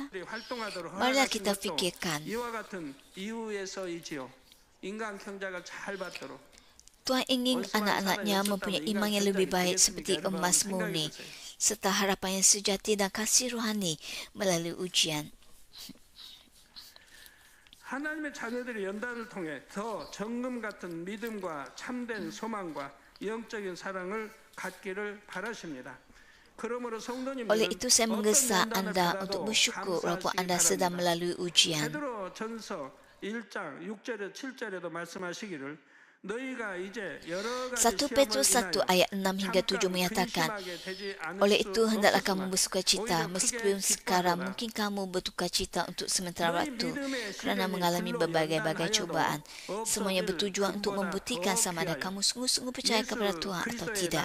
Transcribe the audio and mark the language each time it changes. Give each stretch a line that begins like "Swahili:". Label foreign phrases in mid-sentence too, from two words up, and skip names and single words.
Malay: Marilah kita fikirkan. Tuhan ingin anak-anaknya mempunyai iman yang lebih baik seperti emas murni, serta harapan yang sejati dan kasih rohani melalui ujian.
Korean: 하나님의 자녀들의 연단을 통해 더 정금 같은 믿음과 참된 소망과 영적인 사랑을 갖기를 바라십니다. 그러므로 성도님은
Malay: Oleh itu saya menggesa anda untuk bersyukur walaupun anda sedang melalui ujian.
Korean: 베드로 전서 1장 6절에 7절에도 말씀하시기를
Malay: 1 Petrus 1 ayat 6 hingga 7 menyatakan, oleh itu hendaklah kamu bersukacita, meskipun sekarang mungkin kamu bertukar-cita untuk sementara waktu kerana mengalami berbagai-bagai cubaan. Semuanya bertujuan untuk membuktikan sama ada kamu sungguh-sungguh percaya kepada Tuhan atau tidak.